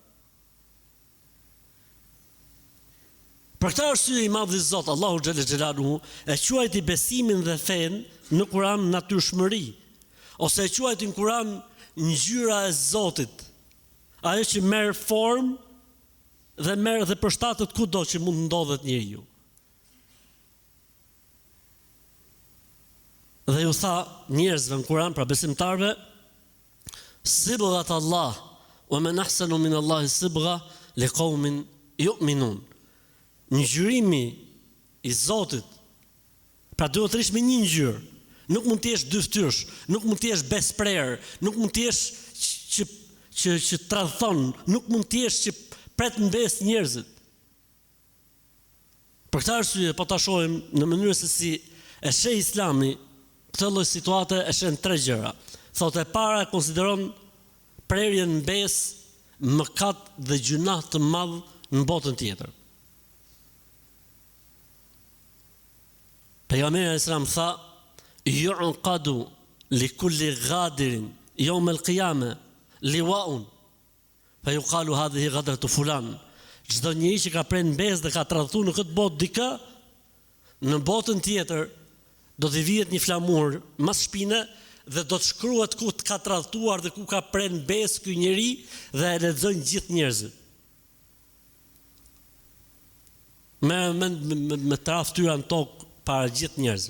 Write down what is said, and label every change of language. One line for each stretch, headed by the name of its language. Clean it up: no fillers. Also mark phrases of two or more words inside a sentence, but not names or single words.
Albanian: Për këtë arsye i madh i Zot,
Arabic: الله جل جلاله,
Albanian: e quajti besimin dhe fen në Kur'an natyrshmëri, ose e quajti në Kur'an ngjyra e Zotit. Ajo që merr formë dhe merr dhe përshtatet kudo që mund ndodhet njeriu. Dhe ju tha njerëzve në Kur'an, pra besimtarve,
Arabic: صبغة الله ومن أحسن من الله صبغة لقوم يؤمنون.
Albanian: Ngjyrimi i Zotit, pra duhet të rish me një ngjyrë. Nuk mund të jesh dy fytyrësh, nuk mund të jesh besprer, nuk mund të jesh që tradhton, nuk mund të jesh që pret mbes njerëzit. Për këtë arsye po ta shohim në mënyrë se si e sheh Islami këtë lloj situate e sheh tre gjëra. Thotë e para konsideron prerjen në besë mëkat dhe gjunah të madh në botën tjetër.
Arabic: Pejgamberi عليه السلام tha: "يعقد لكل غادر يوم القيامة لواء فيقال هذه غدرة فلان."
Albanian: Çdo njeri që ka prerë në besë dhe ka tradhtuar në këtë botë dikë, në botën tjetër do t'i vihet një flamur mas shpine dhe do të shkruhet ku të ka tradhtuar dhe ku ka prerë në besë ky njeri dhe e lexojnë gjithë njerëzit. Me tradhtyra në tokë para gjithë njerëzve.